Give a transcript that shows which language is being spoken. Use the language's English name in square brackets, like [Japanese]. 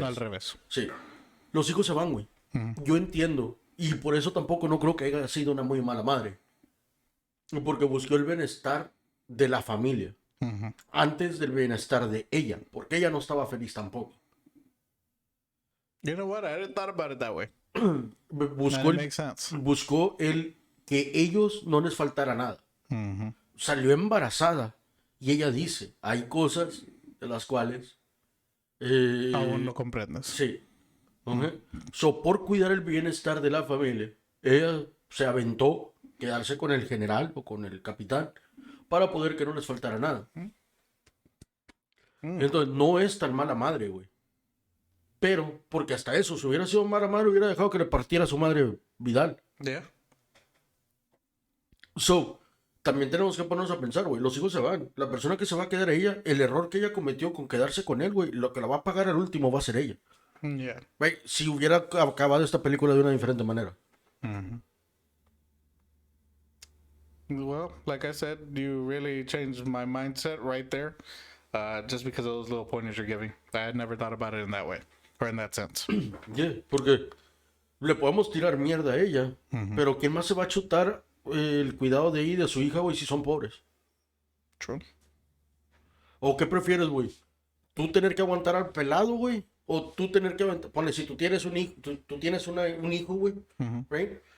[Spanish] No al revés. Sí. Los hijos se van, güey. Yo entiendo. Y por eso tampoco no creo que haya sido una muy mala madre. Porque buscó el bienestar de la familia. Antes del bienestar de ella. Porque ella no estaba feliz tampoco. [English] You know what? I hadn't thought about it that way. [Spanish] Buscó el que ellos no les faltara nada. Salió embarazada. Y ella dice, hay cosas de las cuales... aún no comprendes. Sí. So, por cuidar el bienestar de la familia, ella se aventó quedarse con el general o con el capitán para poder que no les faltara nada. Entonces, no es tan mala madre, güey. Pero, porque hasta eso, si hubiera sido mala madre, hubiera dejado que le partiera a su madre Vidal. [English] Yeah. [Spanish] So, también tenemos que ponernos a pensar, güey. Los hijos se van. La persona que se va a quedar a ella, el error que ella cometió con quedarse con él, güey, lo que la va a pagar al último va a ser ella. [English] Yeah. [Spanish] Güey, si hubiera acabado esta película de una diferente manera. [English] Well, like I said, you really changed my mindset right there. Just because of those little pointers you're giving. I had never thought about it in that way. Or in that sense. [Spanish] Yeah, porque le podemos tirar mierda a ella, pero ¿quién más se va a chutar el cuidado de ella y de su hija, güey, si son pobres? [English] True. [Spanish] ¿O qué prefieres, güey? ¿Tú tener que aguantar al pelado, güey? ¿O tú tener que aguantar? Ponle, si tú tienes un hijo, tú tienes un hijo, güey, right?